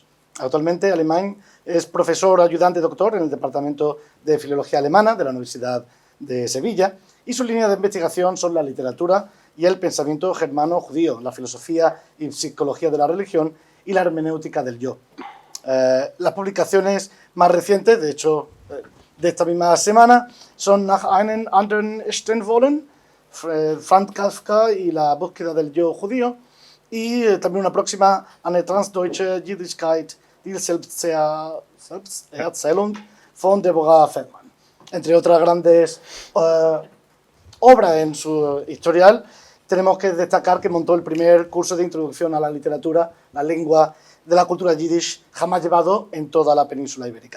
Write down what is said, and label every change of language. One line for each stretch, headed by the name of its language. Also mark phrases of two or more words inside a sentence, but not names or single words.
Spanish: Actualmente, Alemany es profesor ayudante doctor en el Departamento de Filología Alemana de la Universidad de Sevilla, y su línea de investigación son la literatura y el pensamiento germano-judío, la filosofía y psicología de la religión y la hermenéutica del yo. Las publicaciones más recientes, de hecho, de esta misma semana, son Nach einem anderen stehen wollen, Franz Kafka y la búsqueda del yo judío, y también una próxima, Eine transdeutsche Jüdischkeit, die Selbsterzählung von Deborah Feldman. Entre otras grandes obras en su historial, tenemos que destacar que montó el primer curso de introducción a la literatura, la lengua de la cultura yiddish jamás llevado en toda la península ibérica.